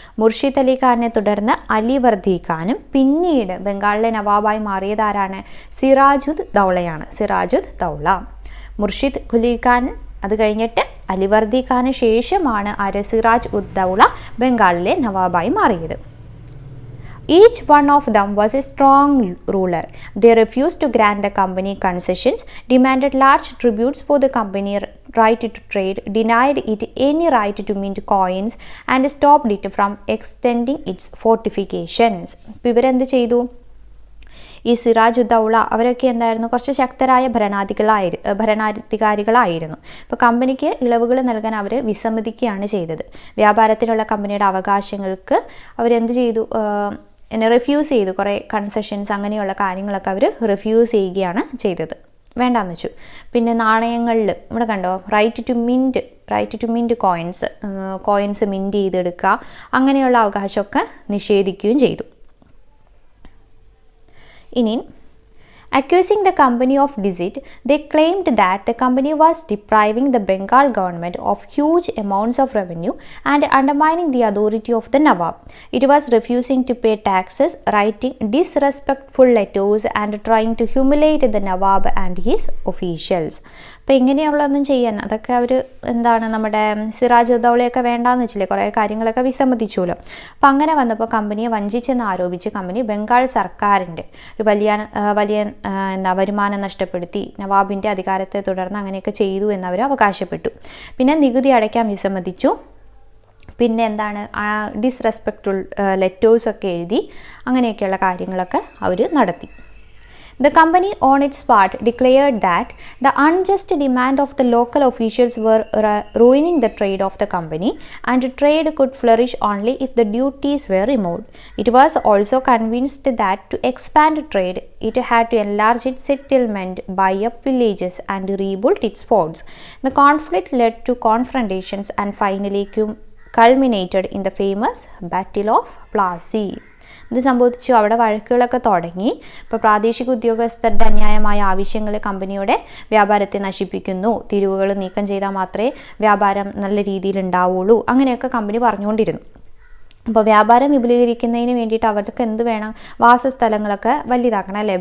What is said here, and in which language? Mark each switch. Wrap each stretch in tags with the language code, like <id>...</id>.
<ml>മുർഷിദ് അലി ഖാനെ തുടർന്ന് അലിവർദി ഖാനും പിന്നീട് ബംഗാളിലെ നവാബായി മാറിയത് ആരാണ്? സിറാജുദ് ദൗളയാണ്. സിറാജുദ് ദൗള. മുർഷിദ് ഖുലി ഖാൻ, അത് കഴിഞ്ഞിട്ട് അലിവർദി ഖാന് ശേഷമാണ് സിറാജ് ഉദ് ദൗള ബംഗാളിലെ നവാബായി മാറിയത്.</ml> <en>Each one of them was a strong ruler. They refused to grant the company concessions, demanded large tributes for the company right to trade, denied it any right to mint coins, and stopped it from extending its fortifications.</en> <ml>ഇവരെന്ത് ചെയ്തു? ഈ സിറാജ് ഉദ് ദൗള അവരൊക്കെ എന്തായിരുന്നു? കുറച്ച് ശക്തരായ ഭരണാധികാരികളായിരുന്നു. ഇപ്പോൾ കമ്പനിക്ക് ഇളവുകൾ നൽകാൻ അവർ വിസമ്മതിക്കുകയാണ് ചെയ്തത്. വ്യാപാരത്തിലുള്ള കമ്പനിയുടെ അവകാശങ്ങൾക്ക് അവരെന്ത് ചെയ്തു? റിഫ്യൂസ് ചെയ്തു. കുറേ കൺസെഷൻസ് അങ്ങനെയുള്ള കാര്യങ്ങളൊക്കെ അവർ റിഫ്യൂസ് ചെയ്യുകയാണ് ചെയ്തത്, വേണ്ടാന്ന് വെച്ചു. പിന്നെ നാണയങ്ങളിൽ ഇവിടെ കണ്ടോ,</ml> <en>right to mint coins</en> <ml>mint ചെയ്തെടുക്കുക, അങ്ങനെയുള്ള അവകാശമൊക്കെ നിഷേധിക്കുകയും ചെയ്തു. ഇനി</ml> <en>accusing the company of deceit, they claimed that the company was depriving the Bengal government of huge amounts of revenue and undermining the authority of the Nawab. It was refusing to pay taxes, writing disrespectful letters, and trying to humiliate the Nawab and his officials.</en> <ml>അപ്പോൾ ഇങ്ങനെയുള്ളതൊന്നും ചെയ്യാൻ അതൊക്കെ അവർ നമ്മുടെ സിറാജ് ഉദ് ദൗളയൊക്കെ വേണ്ടാന്ന് വെച്ചില്ലേ, കുറേ കാര്യങ്ങളൊക്കെ വിസമ്മതിച്ചുല്ലോ. അപ്പം അങ്ങനെ വന്നപ്പോൾ കമ്പനിയെ വഞ്ചിച്ചെന്ന് ആരോപിച്ച് കമ്പനി ബംഗാൾ സർക്കാരിൻ്റെ ഒരു വലിയ വരുമാനം നഷ്ടപ്പെടുത്തി, നവാബിൻ്റെ അധികാരത്തെ തുടർന്ന് അങ്ങനെയൊക്കെ ചെയ്തു എന്നവർ അവകാശപ്പെട്ടു. പിന്നെ നികുതി അടയ്ക്കാൻ വിസമ്മതിച്ചു. പിന്നെ ഡിസ്റെസ്പെക്ട്ഫുൾ ലെറ്റേഴ്സൊക്കെ എഴുതി, അങ്ങനെയൊക്കെയുള്ള കാര്യങ്ങളൊക്കെ അവർ നടത്തി.</ml> <en>The company on its part declared that the unjust demand of the local officials were ruining the trade of the company, and trade could flourish only if the duties were removed. It was also convinced that to expand trade, it had to enlarge its settlement, buy up villages, and rebuild its forts. The conflict led to confrontations and finally culminated in the famous Battle of Plassey.</en> <ml>ഇത് സംഭവിച്ചു. അവിടെ വഴക്കുകളൊക്കെ തുടങ്ങി. ഇപ്പോൾ പ്രാദേശിക ഉദ്യോഗസ്ഥരുടെ അന്യായമായ ആവശ്യങ്ങൾ കമ്പനിയുടെ വ്യാപാരത്തെ നശിപ്പിക്കുന്നു, തിരിവുകൾ നീക്കം ചെയ്താൽ മാത്രമേ വ്യാപാരം നല്ല രീതിയിൽ ഉണ്ടാവുള്ളൂ, അങ്ങനെയൊക്കെ കമ്പനി പറഞ്ഞുകൊണ്ടിരുന്നു. അപ്പോൾ വ്യാപാരം വിപുലീകരിക്കുന്നതിന് വേണ്ടിയിട്ട് അവർക്ക് എന്ത് വേണം? വാസസ്ഥലങ്ങളൊക്കെ വലുതാക്കണം അല്ലേ?</ml>